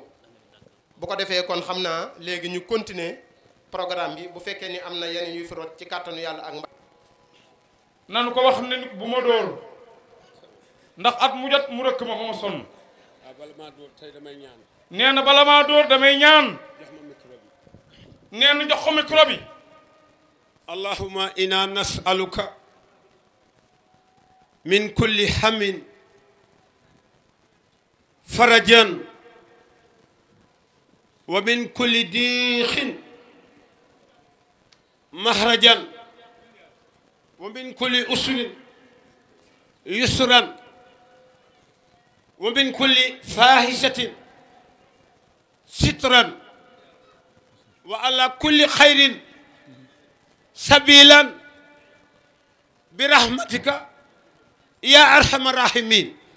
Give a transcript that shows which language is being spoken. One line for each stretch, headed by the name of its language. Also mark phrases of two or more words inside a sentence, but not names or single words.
Wolof: bu ko defee kon xam naa léegi ñu
French: continuer programme
Wolof: bi bu fekkee ni am na yeneen yu fi rot ci kàttanu yàlla ak mba. nanu ko wax ne bu ma dóor ndax at mu jot mu rëkk ma ba ma sonn. bala maa dóor tey damay ñaan. nee na bala maa dóor damay ñaan. jox ma micro bi. nee na jox ko micro bi.
Arabic: اللهم إنا نسألك من كل هم فرجا ومن كل ضيق مخرجا ومن كل عسر يسرا ومن كل فاحشة سترا وعلى كل خير سبيلا برحمتك يا أرحم الراحمين